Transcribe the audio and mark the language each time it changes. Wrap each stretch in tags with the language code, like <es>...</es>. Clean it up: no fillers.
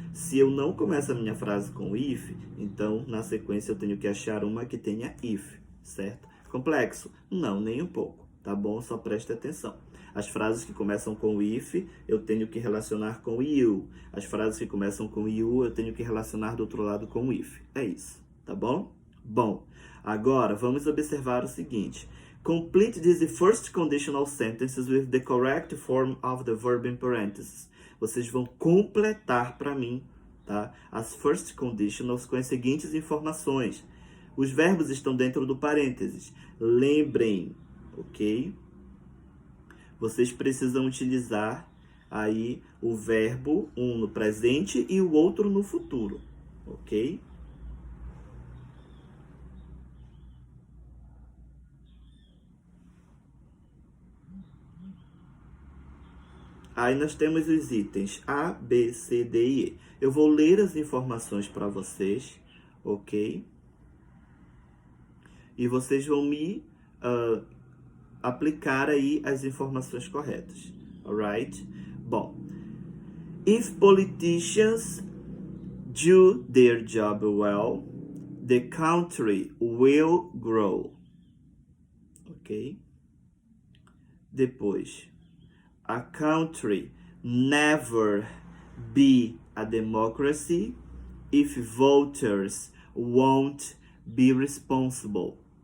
<pt>Se eu não começo a minha frase com if, então na sequência eu tenho que achar uma que tenha if, certo? Complexo? Não, nem um pouco, tá bom? Só preste atenção. As frases que começam com if, eu tenho que relacionar com you. As frases que começam com you, eu tenho que relacionar do outro lado com if. É isso, tá bom? Bom, agora vamos observar o seguinte.</pt> <en>Complete these first conditional sentences with the correct form of the verb in parentheses.</en> <pt>Vocês vão completar para mim, tá? As first conditionals com as seguintes informações. Os verbos estão dentro do parênteses. Lembrem, ok? Vocês precisam utilizar aí o verbo, um no presente e o outro no futuro, ok? Aí nós temos os itens A, B, C, D e E. Eu vou ler as informações para vocês, ok? E vocês vão me aplicar aí as informações corretas, alright?</pt> <en>Bom, if politicians do their job well, the country will grow, ok? Depois, a country never be a democracy if voters won't be responsible.</en>